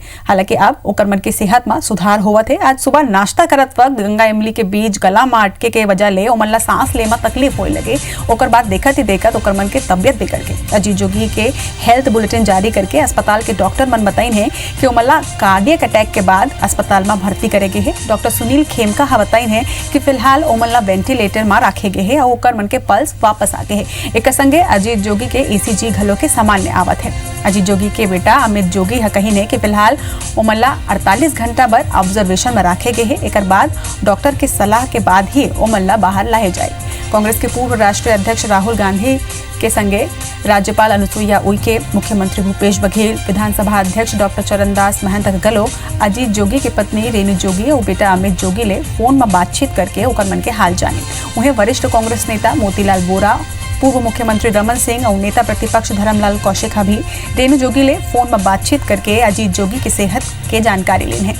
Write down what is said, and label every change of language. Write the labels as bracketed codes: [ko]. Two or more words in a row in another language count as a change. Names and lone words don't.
[hne] हालांकि अब ओकर मन की सेहत में सुधार हुआ थे। आज सुबह नाश्ता करत वक्त गंगा इमली के बीच गला में अटके के वजह ले उमन ला सांस ले में तकलीफ होने लगे। ओकर बाद देखत ही देखत ओकर मन के तबियत बिगड़ गई। अजीत जोगी के [en] health bulletin [hne] जारी करके अस्पताल के डॉक्टर मन बताइन है कि उमन ला [en] cardiac attack [hne] के बाद अस्पताल में भर्ती करे गए है। डॉक्टर सुनील खेमका हा बताइन है कि फिलहाल उमन ला वेंटिलेटर में रखे गए है और ओकर मन के पल्स वापस आ गए हैं। एक संगे अजीत जोगी के ECG घलो के सामान्य आवत है। अजीत जोगी के बेटा अमित जोगी हा कही ने कि फिलहाल उमन 48 घंटा बर ऑब्जर्वेशन में रखे गए हैं। एक बाद डॉक्टर के सलाह के बाद ही उमन बाहर लाए जाए। कांग्रेस के पूर्व राष्ट्रीय अध्यक्ष राहुल गांधी के संगे राज्यपाल अनुसुईया उइके, मुख्यमंत्री भूपेश बघेल, विधानसभा अध्यक्ष डॉक्टर चरणदास महंत गलो अजीत जोगी की पत्नी रेणु जोगी और बेटा अमित जोगी ले फोन में बातचीत करके ओकर मन के हाल जाने। वहीं वरिष्ठ कांग्रेस नेता मोतीलाल बोरा पूर्व मुख्यमंत्री रमन सिंह और नेता प्रतिपक्ष धर्मलाल कौशिक भी रेणु जोगी ले फोन में बातचीत करके अजीत जोगी की सेहत के जानकारी ली है।